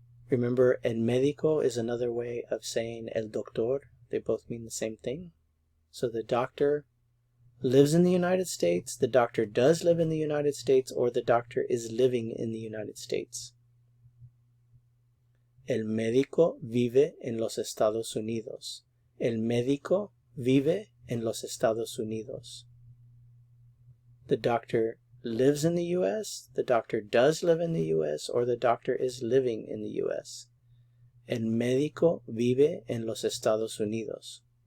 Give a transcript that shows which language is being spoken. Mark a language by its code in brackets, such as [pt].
[en] Remember, el médico is another way of saying el doctor. They both mean the same thing. So the doctor lives in the United States, the doctor does live in the United States, or the doctor is living in the United States. [es] El médico vive en los Estados Unidos. El médico vive en los Estados Unidos. [en] The doctor lives in the U.S., the doctor does live in the U.S., or the doctor is living in the U.S. [es] El médico vive en los Estados Unidos.